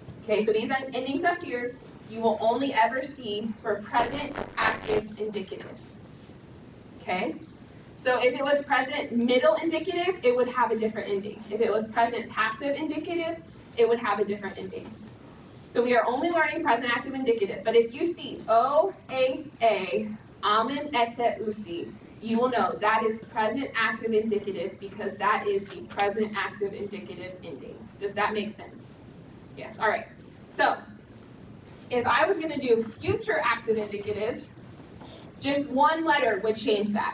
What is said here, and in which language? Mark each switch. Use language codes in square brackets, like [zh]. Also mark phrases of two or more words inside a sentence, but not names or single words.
[en] Okay, so these endings up here, you will only ever see for present active indicative. Okay? So if it was present middle indicative, it would have a different ending. If it was present passive indicative, it would have a different ending. So we are only learning present active indicative. But if you see [el] ω, εις, ει, ομεν, ετε, ουσι, [en] you will know that is present active indicative because that is the present active indicative ending. Does that make sense? Yes, all right. So if I was going to do future active indicative, just one letter would change that.